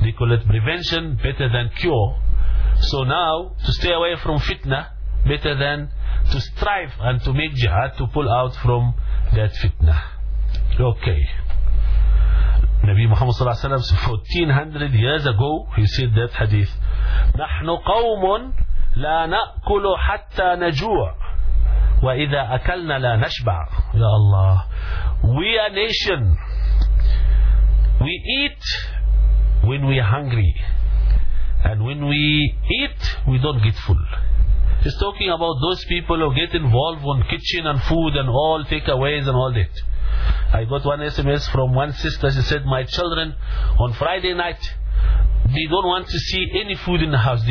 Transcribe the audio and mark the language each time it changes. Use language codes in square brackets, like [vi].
[en] They call it prevention better than cure. So now, to stay away from fitna, better than to strive and to make jihad to pull out from that fitna. Okay. [ar] النبي محمد صلى الله عليه وسلم [en] 1400 years ago he said that hadith. [ar] نحن قوم لا نأكل حتى نجوع وإذا أكلنا لا نشبع. يا الله. [en] We are nation. We eat when we are hungry. And when we eat, we don't get full. He's talking about those people who get involved on kitchen and food and all takeaways and all that. I got one SMS from one sister. She said, my children, on Friday night, they don't want to see any food in the house.